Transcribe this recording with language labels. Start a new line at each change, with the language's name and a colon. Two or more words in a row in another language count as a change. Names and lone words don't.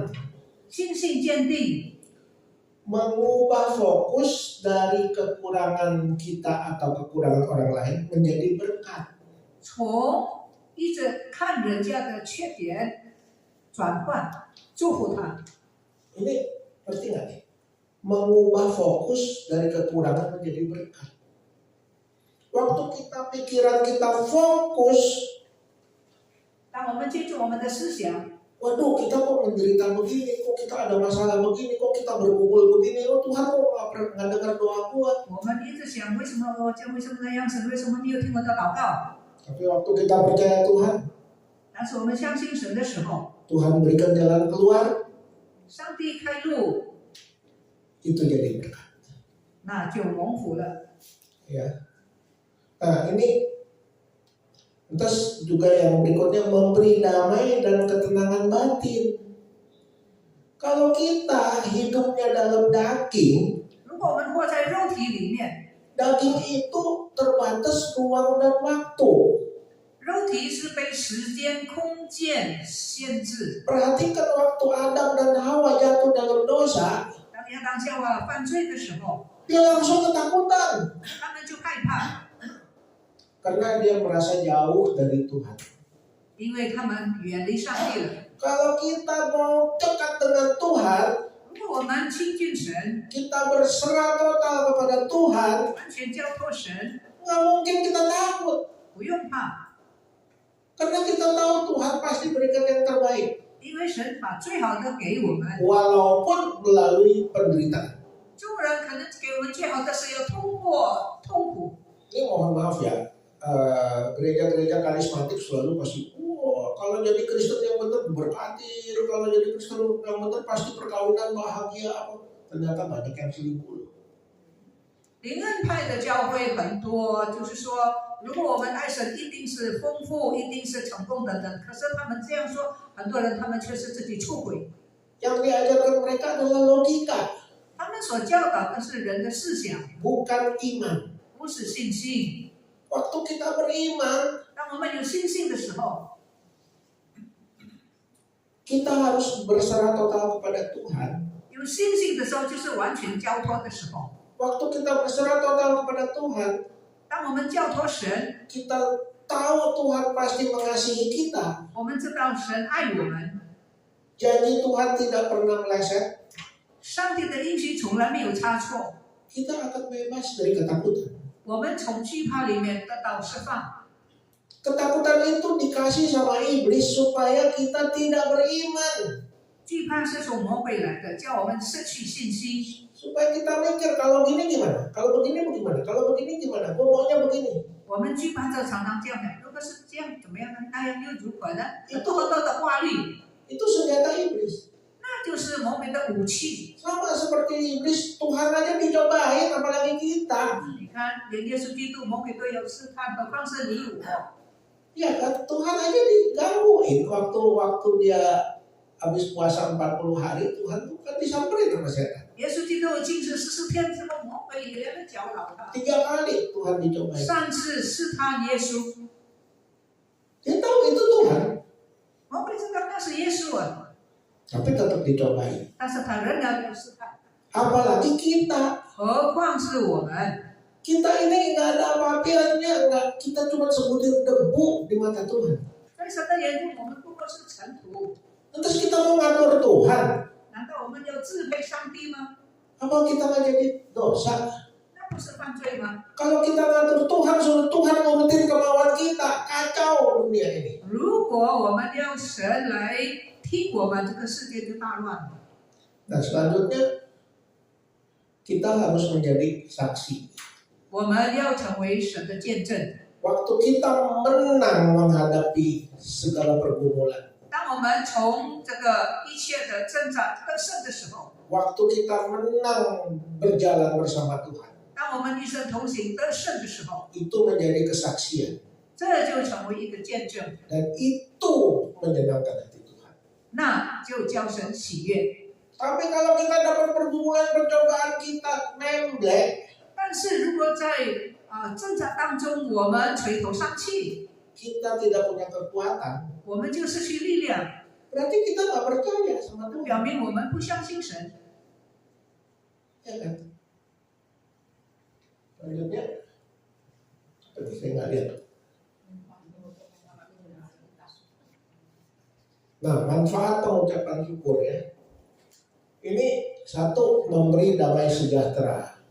Chinese: 信心坚定，
Indonesian: mengubah fokus dari kekurangan kita atau kekurangan orang lain menjadi berkat.
Chinese: 从一直看人家的缺点转换，祝福他。
Indonesian: Ini penting nggak nih? Mengubah fokus dari kekurangan menjadi berkat. Waktu kita pikiran kita fokus,
Chinese: 当我们记住我们的思想，
Indonesian: waduh kita kok menderita begini, kok kita ada masalah begini, kok kita bergumul begini, oh Tuhan kok nggak dengar doa gua.
Chinese: 我们一直想为什么我这样，为什么那样，神为什么没有听我的祷告？
Indonesian: Tapi waktu kita percaya Tuhan,
Chinese: 但是我们相信神的时候，
Indonesian: Tuhan berikan jalan keluar,
Chinese: 上帝开路，
Indonesian: itu jadi berkat.
Chinese: 那就蒙福了。
Indonesian: Ya. Nah ini terus juga yang berikutnya memberi damai dan ketenangan batin. Kalau kita hidupnya dalam daging,
Chinese: 如果我们活在肉体里面，
Indonesian: daging itu terbatas ruang dan waktu.
Chinese: 肉体是被时间、空间限制。
Indonesian: Perhatikan waktu Adam dan Hawa jatuh dalam dosa,
Chinese: 当亚当夏娃犯罪的时候，
Indonesian: dia langsung ketakutan
Chinese: 他们就害怕，
Indonesian: karena dia merasa jauh dari Tuhan.
Chinese: 因为他们远离上帝了。
Indonesian: Kalau kita mau dekat dengan Tuhan,
Chinese: 如果我们亲近神，
Indonesian: kita berserah total kepada Tuhan,
Chinese: 完全交托神，
Indonesian: nggak mungkin kita takut.
Chinese: 不用怕，
Indonesian: Karena kita tahu Tuhan pasti berikan yang terbaik,
Chinese: 因为神把最好的给我们。
Indonesian: walaupun melalui penderitaan.
Chinese: 众人可能给我们最好的是要通过痛苦。
Indonesian: Ini mohon maaf ya, gereja-gereja karismatik selalu pasti, wah kalau jadi Kristen yang benar berkati, kalau jadi Kristen yang benar pasti perkawinan bahagia apa. Ternyata banyak yang selingkuh.
Chinese: 灵恩派的教会很多，就是说，如果我们爱神，一定是丰富，一定是成功等等。可是他们这样说，很多人他们却是自己出轨。
Indonesian: Yang diajarkan mereka adalah logika,
Chinese: 他们所教导的是人的思想，
Indonesian: bukan iman.
Chinese: 不是信心。
Indonesian: Waktu kita beriman,
Chinese: 当我们有信心的时候，
Indonesian: kita harus berserah total kepada Tuhan.
Chinese: 有信心的时候，就是完全交托的时候。
Indonesian: Waktu kita berserah total kepada Tuhan,
Chinese: 当我们交托神，
Indonesian: kita tahu Tuhan pasti mengasihi kita,
Chinese: 我们知道神爱我们，
Indonesian: janji Tuhan tidak pernah meleset,
Chinese: 上帝的应许从来没有差错，
Indonesian: kita akan bebas dari ketakutan.
Chinese: 我们从惧怕里面得到释放。
Indonesian: Ketakutan itu dikasih sama iblis supaya kita tidak beriman.
Chinese: 惧怕是从魔鬼来的，叫我们失去信心。
Indonesian: Supaya kita mikir kalau gini gimana, kalau begini bagaimana, kalau begini gimana, gue maunya begini.
Chinese: 我们惧怕者常常这样讲，如果是这样怎么样呢？那样又如何呢？有多么多的话语，
Indonesian: Itu senjata iblis.
Chinese: 那就是魔鬼的武器。
Indonesian: Sama seperti iblis, Tuhan aja dicobain, apalagi kita.
Chinese: 你看，连耶稣基督魔鬼都有试探，何况是你我？
Indonesian: Ya kan, Tuhan aja digangguin waktu dia habis puasa 40 hari, Tuhan tuh kan disamperin sama setan.
Chinese: 耶稣基督禁食40天之后，魔鬼也来搅扰他。
Indonesian: 3 kali Tuhan dicobain.
Chinese: 3 次试探耶稣，
Indonesian: Dia tahu itu Tuhan,
Chinese: 魔鬼知道那是耶稣啊，
Indonesian: tapi tetap dicobain.
Chinese: 但是他仍然有试探。
Indonesian: Apalagi kita,
Chinese: 何况是我们，
Indonesian: kita ini nggak ada apa-apanya, kita cuma sebutir debu di mata Tuhan.
Chinese: 在神的眼中，我们不过是尘土。
Indonesian: Terus kita mau ngatur Tuhan,
Chinese: 难道我们要自卑上帝吗？
Indonesian: apa kita nggak jadi dosa?
Chinese: 那不是犯罪吗？
Indonesian: Kalau kita ngatur Tuhan, suruh Tuhan ngurutin kemauan kita, kacau dunia ini.
Chinese: 如果我们要神来听我们，这个世界就大乱了。
Indonesian: Nah selanjutnya, kita harus menjadi saksi.
Chinese: 我们要成为神的见证。
Indonesian: Waktu kita menang menghadapi segala pergumulan,
Chinese: 当我们从这个一切的挣扎得胜的时候，
Indonesian: waktu kita menang berjalan bersama Tuhan,
Chinese: 当我们与神同行得胜的时候，
Indonesian: itu menjadi kesaksian.
Chinese: 这就成为一个见证，
Indonesian: Dan itu menyenangkan hati Tuhan.
Chinese: 那就叫神喜悦。
Indonesian: Tapi kalau kita dapat pergumulan, percobaan, kita nemblek,
Chinese: 但是如果在挣扎当中，我们垂头丧气，
Indonesian: kita tidak punya kekuatan,
Chinese: 我们就失去力量，
Indonesian: berarti kita nggak percaya sama Tuhan.
Chinese: 表明我们不相信神。
Indonesian: Ya kan? Selanjutnya, tadi saya nggak lihat. Nah, manfaat pengucapan syukur ya. Ini satu, memberi damai sejahtera.